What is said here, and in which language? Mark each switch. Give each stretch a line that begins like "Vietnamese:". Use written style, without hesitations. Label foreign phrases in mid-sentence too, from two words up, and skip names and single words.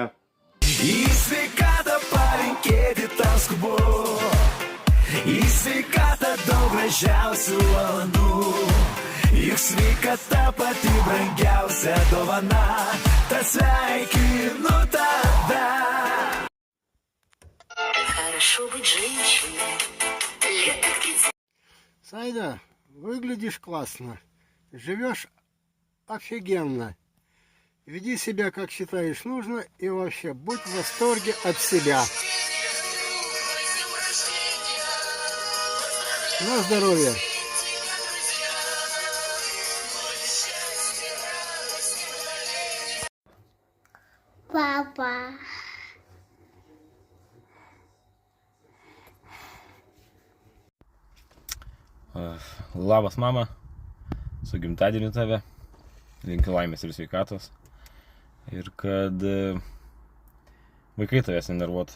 Lithuanian: Į sveikatą palinkėti tau skubu. Į sveikatą daug gražiausių valandų. Juk sveikata pati brangiausia dovana. Tad sveikinu tave.
Russian: Хорошо быть женщиной. Сайда, выглядишь классно, живешь офигенно. Веди себя, как считаешь нужно, и вообще будь в восторге от себя. На здоровье! Папа.
Lithuanian: Labas mama, su gimtadieniu tave, linkiu laimės ir sveikatos ir kad vaikai tavęs nenervuotų.